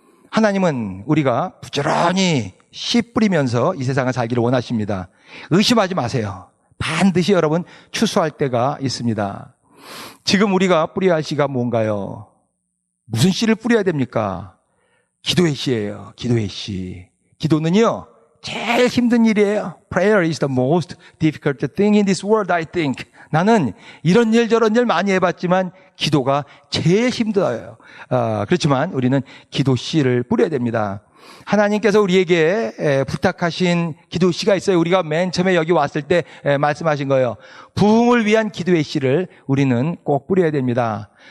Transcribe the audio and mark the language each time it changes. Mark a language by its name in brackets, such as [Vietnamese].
[Korean] 하나님은 우리가 부지런히 씨 뿌리면서 이 세상을 살기를 원하십니다. 의심하지 마세요. 반드시 여러분 추수할 때가 있습니다. 지금 우리가 뿌려야 할 씨가 뭔가요? 무슨 씨를 뿌려야 됩니까? 기도의 씨예요. 기도의 씨. 기도는요, 제일 힘든 일이에요. [English] Prayer is the most difficult thing in this world, I think. [Korean] 나는 이런 일 저런 일 많이 해봤지만 기도가 제일 힘들어요. 그렇지만 우리는 기도 씨를 뿌려야 됩니다. 하나님께서 우리에게 부탁하신 기도 씨가 있어요. 우리가 맨 처음에 여기 왔을 때 말씀하신 거예요. 부흥을 위한 기도의 씨를 우리는 꼭 뿌려야 됩니다.